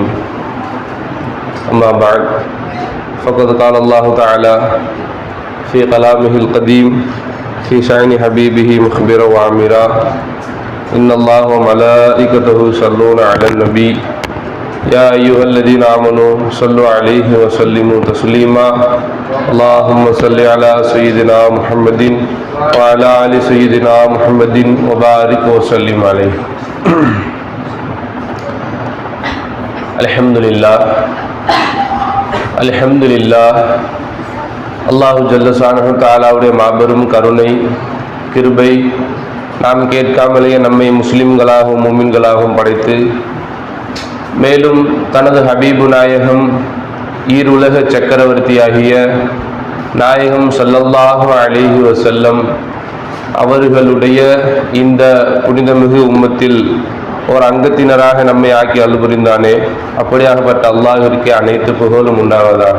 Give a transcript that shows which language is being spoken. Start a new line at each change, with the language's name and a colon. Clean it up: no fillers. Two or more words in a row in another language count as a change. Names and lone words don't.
Arabic: أما بعد فقد قال الله تعالى في كلامه القديم في شأن حبيبه مخبرا وعامرا إن الله وملائكته يصلون على النبي يا أيها الذين آمنوا صلوا عليه وسلموا تسليما اللهم صل على سيدنا محمد وعلى آل سيدنا محمد وبارك وسلم عليه.
Tamil: அல்ஹம்துலில்லாஹ் அல்லாஹு
Arabic: جل شأنه تعالى
Tamil: மாபெரும் கருணை கிருபை நாம் கேட்காமலேயே நம்மை முஸ்லிம்களாகவும் முஃமின்களாகவும் படைத்து மேலும் தனது ஹபீபு நாயகம் ஈருலக சக்கரவர்த்தியாகிய நாயகம்
Arabic: صلى الله عليه وسلم
Tamil: அவர்களுடைய இந்த புனிதமிகு உம்மத்தில் ஒரு அங்கத்தினராக நம்மை ஆக்கி அருள் புரிந்தானே, அப்படியாகப்பட்ட அல்லாஹ்விற்கு அனைத்து புகழும் உண்டாவதாக.